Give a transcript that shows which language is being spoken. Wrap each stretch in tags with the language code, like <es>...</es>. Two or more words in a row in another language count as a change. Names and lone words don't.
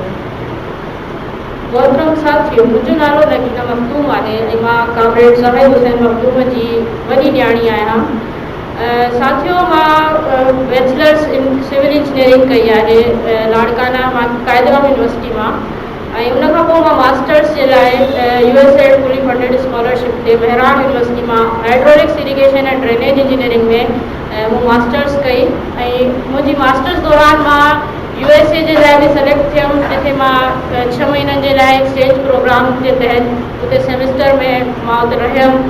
<sd>मोहतरम साथियों, मुंहिंजो नालो नगीना मखदूम आहे ऐं मां कामरेड ज़ाहिद हुसैन मखदूम जी वॾी न्याणी आहियां। साथियों, मां</sd> <en>Bachelors in Civil Engineering</en> <sd>कई आहे लाड़काना मां कायदराबाद यूनिवर्सिटी मां। ऐं उन खां पोइ मां मास्टर्स जे लाइ</sd> <en>USAID fully funded scholarship</en> <sd>ते बहरान यूनिवर्सिटी मां</sd> <en>Hydraulics Irrigation and Drainage Engineering</en> <sd>में मूं मास्टर्स कई। ऐं मुंहिंजी मास्टर्स दौरान मां USA जे लाइ बि सेलेक्ट थियमि, जिते मां 6 महीननि जे लाइ</sd> <en>exchange program</en> <sd>जे तहत उते सेमेस्टर में मां उते रहियमि।</sd>